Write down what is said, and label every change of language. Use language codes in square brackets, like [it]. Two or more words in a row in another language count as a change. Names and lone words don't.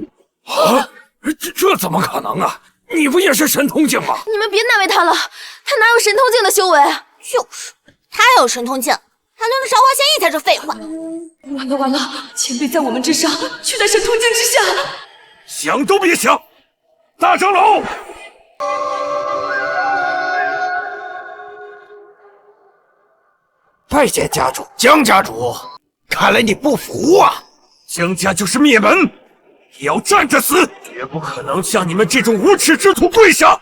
[zh] 啊，這怎麼可能啊？你不也是神通境吗？你們別難為他了，他哪有神通境的修為？就是，他有神通境，他輪得着王賢義才是廢話。完了完了，前輩在我們之上，卻在神通境之下。想都別想！大長老，拜見家主。江家主，看來你不服啊！江家就是滅門，也要站着死，絕不可能向你們這種無恥之徒跪下！